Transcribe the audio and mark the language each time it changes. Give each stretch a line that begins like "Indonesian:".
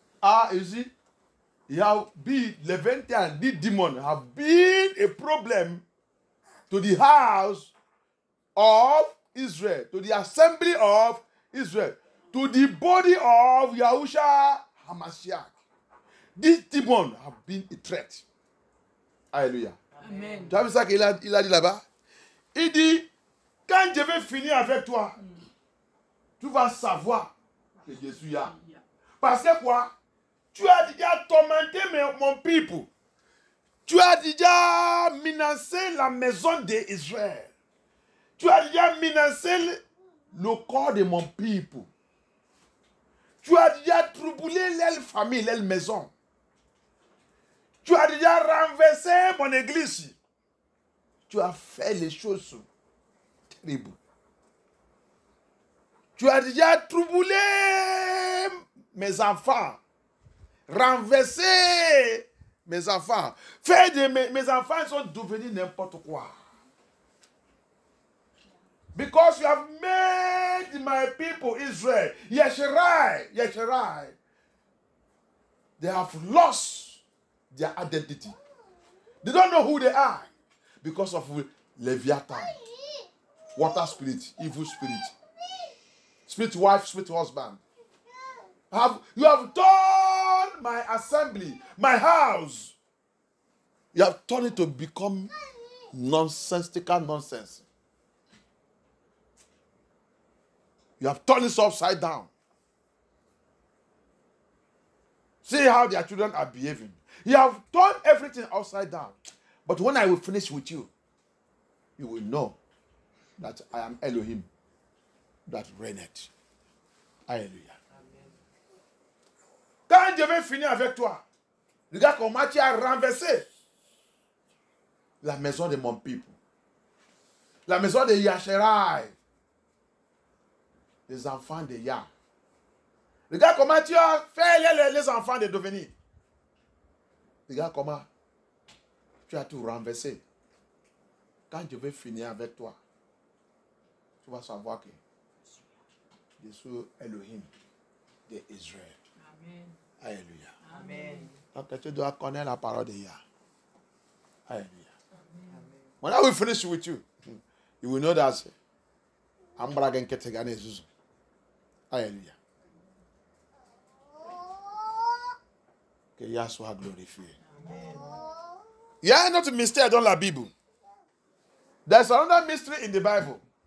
English: Ah, you see, you have been, Leviathan, the demon, have been a problem to the house of Israel, to the assembly of Israel, to the body of Yahushua HaMashiach. This demon have been a threat. Alléluia. Amen.
French: Tu as vu ça qu'il a dit là-bas? Il dit, quand je vais finir avec toi, tu vas savoir que je suis là. Parce que quoi? Tu as déjà tourmenté mon peuple. Tu as déjà menacé la maison d'Israël. Tu as déjà menacé le corps de mon peuple. Tu as déjà troublé leur famille, leur maison. Tu as déjà renversé mon église. Tu as fait les choses terribles. Tu as déjà troublé mes enfants. Renversé mes enfants. Fait de mes enfants sont devenus n'importe quoi.
English: Because you have made my people Israel, Yesherai, they have lost their identity. They don't know who they are because of Leviathan, water spirit, evil spirit, spirit wife, spirit husband. You have turned my assembly, my house. You have turned it to become nonsensical nonsense. You have turned it upside down. See how their children are behaving. You have turned everything upside down. But when I will finish with you, you will know that I am Elohim that reigneth. Alléluia.
French: Quand je vais finir avec toi, regarde comment tu as renversé la maison de mon peuple. La maison de Yasherai. Les enfants de Yah. Regarde comment tu as fait les enfants de devenir. Regarde comment tu as tout renversé. Quand je vais finir avec toi, tu vas savoir que je suis Elohim d'Israël. Amen. Alléluia. Amen. Donc tu dois connaître la parole de Yah. Alléluia.
English: When I will finish with you, you will know that I'm bragging Ketegane Zuzu. Alléluia.
French: Que Yah soit glorifié. Il y a un autre mystère dans la Bible.
English: There's another mystery in the Bible.